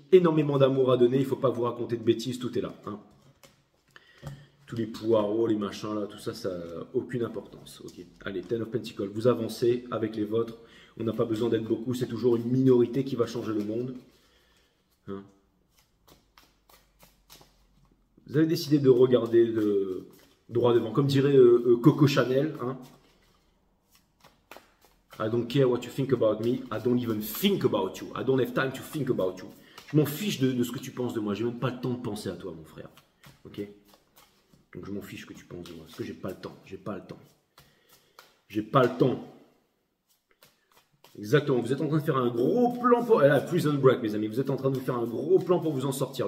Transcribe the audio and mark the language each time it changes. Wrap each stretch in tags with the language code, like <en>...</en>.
<fr>Énormément d'amour à donner. Il ne faut pas vous raconter de bêtises. Tout est là, hein. Tous les poireaux, les machins là, tout ça, ça n'a aucune importance. Ok. Allez, Ten of Pentacles, vous avancez avec les vôtres. On n'a pas besoin d'être beaucoup, c'est toujours une minorité qui va changer le monde. Hein. Vous avez décidé de regarder droit devant. Comme dirait Coco Chanel, hein.</fr> <en>I don't care what you think about me, I don't even think about you. I don't have time to think about you.</en> <fr>Je m'en fiche de ce que tu penses de moi, j'ai même pas le temps de penser à toi, mon frère. Ok? Donc je m'en fiche que tu penses de moi, parce que j'ai pas le temps, j'ai pas le temps. J'ai pas le temps. Exactement, vous êtes en train de faire un gros plan pour... Prison Break, mes amis, vous êtes en train de faire un gros plan pour vous en sortir.</fr>